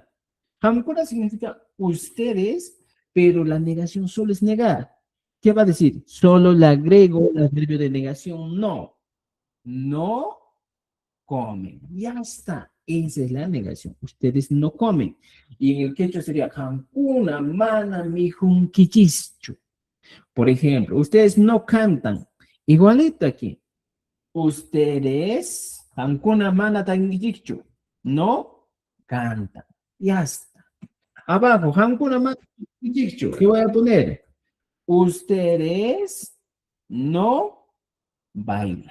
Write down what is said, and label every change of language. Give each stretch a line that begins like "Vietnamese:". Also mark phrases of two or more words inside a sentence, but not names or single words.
Spanish: Hamkuna significa ustedes, pero la negación solo es negar. ¿Qué va a decir? Solo le agrego el adverbio de negación no. No comen. Ya está. Esa es la negación. Ustedes no comen. Y en el quechua sería
Quechua: Hamkuna mana mi hunkichichu.
Spanish: Por ejemplo, ustedes no cantan. Igualito aquí. Ustedes,
Quechua: Hankuna Mana Tangichu,
Spanish: no cantan. Ya está. Abajo,
Quechua: Hankuna Mana Tangichu.
Spanish: ¿Qué voy a poner? Ustedes no bailan.